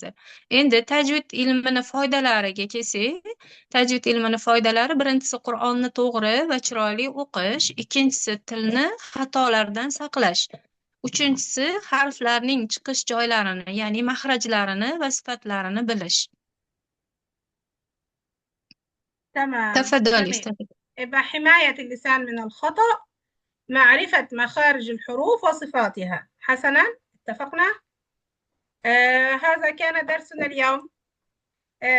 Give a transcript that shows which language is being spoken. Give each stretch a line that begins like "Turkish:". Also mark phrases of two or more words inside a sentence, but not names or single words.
Uzbek: Endi tajvid ilmini foydalariga kelsak, tajvid ilmini foydalari: birinchisi Qur'onni to'g'ri va chiroyli o'qish, ikkinchisi tilni xatolardan saqlash, uchinchisi harflarning chiqish joylarini, ya'ni maxrajlarini va sifatlarini bilish.
Arabic: تمام. تفضلي. يبقى حماية اللسان من الخطأ، معرفة مخارج الحروف وصفاتها. حسنا، اتفقنا؟ هذا كان درسنا اليوم.